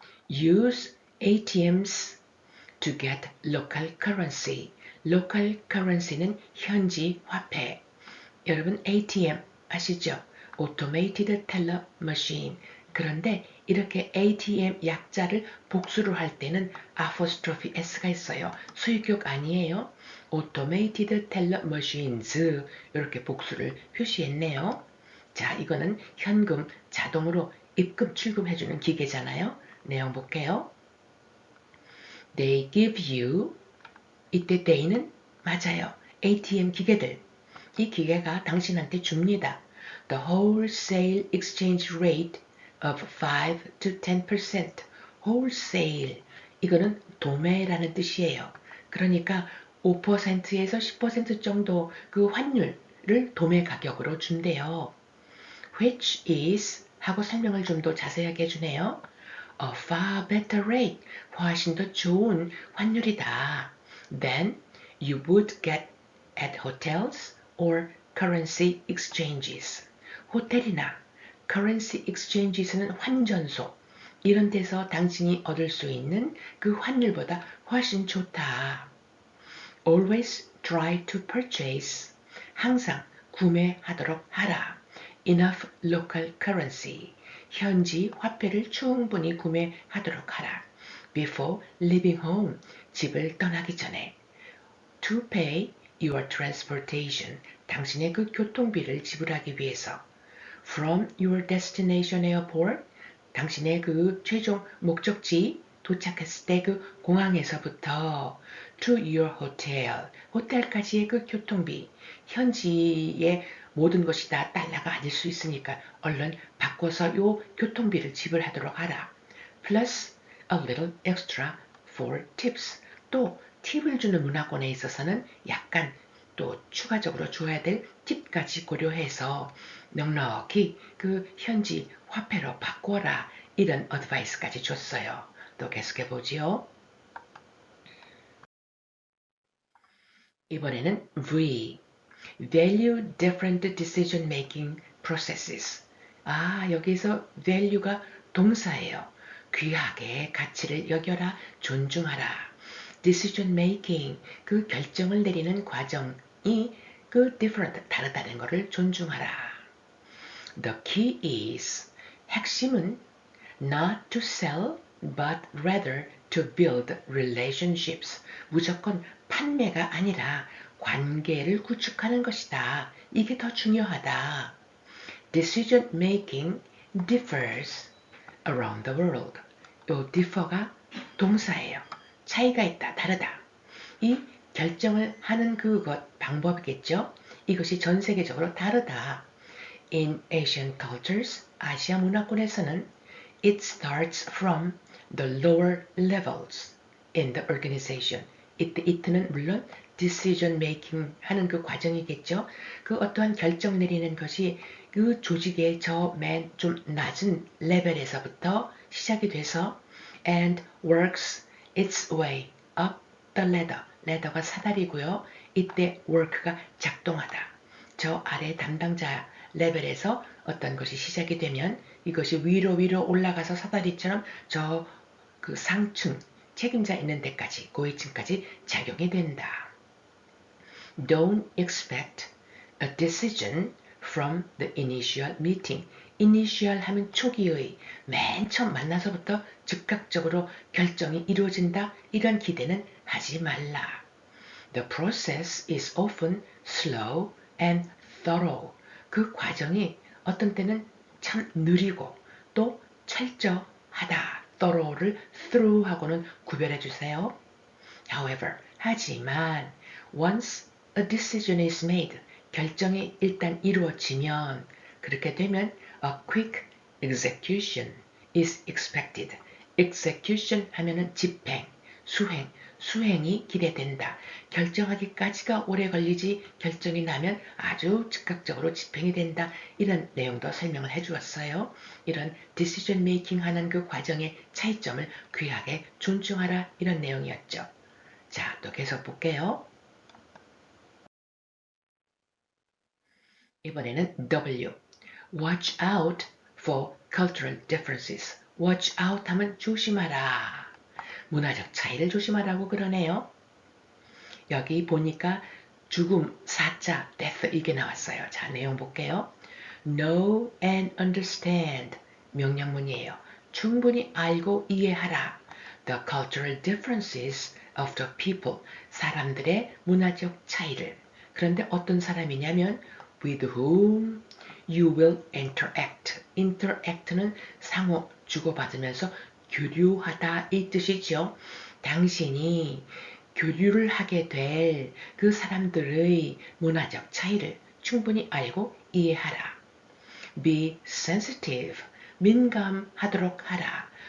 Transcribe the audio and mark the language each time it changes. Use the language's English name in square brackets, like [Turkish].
[English] Use ATMs to get local currency. [Korean] local currency는 현지 화폐. 여러분 ATM 아시죠? [English] Automated Teller Machine. [Korean] 그런데 이렇게 ATM 약자를 복수로 할 때는 apostrophe s가 있어요. 수익격 아니에요. [English] Automated Teller Machines [Korean] 이렇게 복수를 표시했네요. 자, 이거는 현금 자동으로 입금 출금해주는 기계잖아요. 내용 볼게요. [English] They give you, [Korean] 이때 they는 맞아요. ATM 기계들. 이 기계가 당신한테 줍니다. [English] The wholesale exchange rate of 5 to 10%. wholesale. [Korean] 이거는 도매라는 뜻이에요. 그러니까 5%에서 10% 정도 그 환율을 도매 가격으로 준대요. [English] Which is [Korean] 하고 설명을 좀 더 자세하게 해주네요. [English] A far better rate. [Korean] 훨씬 더 좋은 환율이다. [English] Than you would get at hotels or currency exchanges. [Korean] 호텔이나 currency exchanges는 환전소. 이런 데서 당신이 얻을 수 있는 그 환율보다 훨씬 좋다. [English] Always try to purchase. [Korean] 항상 구매하도록 하라. [English] Enough local currency. [Korean] 현지 화폐를 충분히 구매하도록 하라. [English] Before leaving home. [Korean] 집을 떠나기 전에. [English] To pay your transportation. [Korean] 당신의 그 교통비를 지불하기 위해서. [English] From your destination airport. [Korean] 당신의 그 최종 목적지 도착했을 때 그 공항에서부터 [English] to your hotel. [Korean] 호텔까지의 그 교통비. 현지의 모든 것이 다 달러가 아닐 수 있으니까 얼른 바꿔서 요 교통비를 지불하도록 하라. Plus a little extra for tips. 또 팁을 주는 문화권에 있어서는 약간 또 추가적으로 줘야 될 팁까지 고려해서 넉넉히 그 현지 화폐로 바꿔라. 이런 어드바이스까지 줬어요. 또 계속해 보지요. 이번에는 V. [English] Value different decision making processes. [Korean] 아, 여기서 value가 동사예요. 귀하게 가치를 여겨라, 존중하라. Decision making, 그 결정을 내리는 과정이 그 different, 다르다는 것을 존중하라. [English] The key is, [Korean] 핵심은 [English] not to sell, but rather to build relationships. [Korean] 무조건 판매가 아니라 관계를 구축하는 것이다. 이게 더 중요하다. [English] decision making differs around the world. [Korean] 요 differ가 동사예요. 차이가 있다, 다르다. 이 결정을 하는 그것 방법이겠죠. 이것이 전 세계적으로 다르다. [English] In Asian cultures, [Korean] 아시아 문화권에서는 [English] it starts from the lower levels in the organization. [Korean] it는 물론 decision making 하는 그 과정이겠죠. 그 어떠한 결정 내리는 것이 그 조직의 저 맨 좀 낮은 레벨에서부터 시작이 돼서 [English] and works its way up the ladder. [Korean] ladder가 사다리고요. 이때 work가 작동하다. 저 아래 담당자 레벨에서 어떤 것이 시작이 되면 이것이 위로 올라가서 사다리처럼 저 그 상층 책임자 있는 데까지 고위층까지 작용이 된다. [English] Don't expect a decision from the initial meeting. [Korean] initial 하면 초기의 맨 처음 만나서부터 즉각적으로 결정이 이루어진다. 이런 기대는 하지 말라. [English] The process is often slow and thorough. [Korean] 그 과정이 어떤 때는 참 느리고 또 철저하다. thorough를 through하고는 구별해 주세요. [English] However, [Korean] 하지만 [English] once a decision is made, [Korean] 결정이 일단 이루어지면 그렇게 되면 [English] a quick execution is expected. [Korean] execution 하면은 집행, 수행이 기대된다. 결정하기까지가 오래 걸리지 결정이 나면 아주 즉각적으로 집행이 된다. 이런 내용도 설명을 해주었어요. 이런 decision making 하는 그 과정의 차이점을 귀하게 존중하라. 이런 내용이었죠. 자, 또 계속 볼게요. 이번에는 W. [English] Watch out for cultural differences. [Korean] Watch out 하면 조심하라. 문화적 차이를 조심하라고 그러네요. 여기 보니까 죽음, 사자, death 이게 나왔어요. 자, 내용 볼게요. [English] Know and understand. [Korean] 명령문이에요. 충분히 알고 이해하라. [English] The cultural differences of the people. [Korean] 사람들의 문화적 차이를. 그런데 어떤 사람이냐면 [English] with whom you will interact. [Korean] interact는 상호 주고받으면서 교류하다 이 뜻이죠. 당신이 교류를 하게 될 그 사람들의 문화적 차이를 충분히 알고 이해하라. [English] Be sensitive. [Korean] 민감하도록 하라.